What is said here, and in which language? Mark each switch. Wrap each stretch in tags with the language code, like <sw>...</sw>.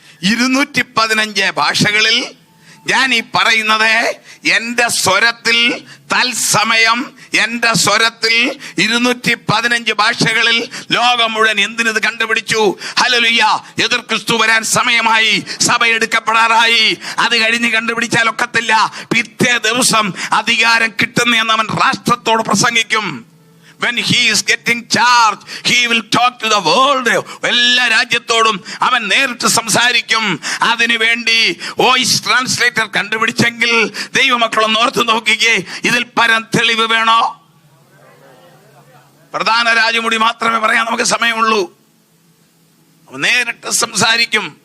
<ml>215 ഭാഷകളിൽ ഞാൻ ഈ പറയുന്നത് എന്റെ സ്വരത്തിൽ തത്സമയം, എന്റെ സ്വരത്തിൽ 215 ഭാഷകളിൽ ലോകം മുഴുവൻ എന്തിനത് കണ്ടുപിടിച്ചു? ഹല്ലേലൂയ. എതിർ ക്രിസ്തു വരാൻ സമയമായി, സഭ എടുക്കപ്പെടാറായി. അത് കഴിഞ്ഞ് കണ്ടുപിടിച്ചാൽ ഒക്കത്തില്ല. പിറ്റേ ദിവസം അധികാരം കിട്ടുന്ന അവൻ രാഷ്ട്രത്തോട് പ്രസംഗിക്കും.</ml> <en>When he is getting charged, he will talk to the world.</en> <ml>എല്ലാ രാജ്യത്തോടും അവൻ നേരിട്ട് സംസാരിക്കും. അതിനു വേണ്ടി വോയിസ് ട്രാൻസ്ലേറ്റർ കണ്ടുപിടിച്ചെങ്കിൽ ദൈവമക്കളൊന്ന് ഓർത്ത് നോക്കിക്കേ, ഇതിൽ പരം തെളിവ് വേണോ? പ്രധാന രാജമുടി മാത്രമേ പറയാൻ നമുക്ക് സമയമുള്ളൂ. അവൻ നേരിട്ട് സംസാരിക്കും.</ml>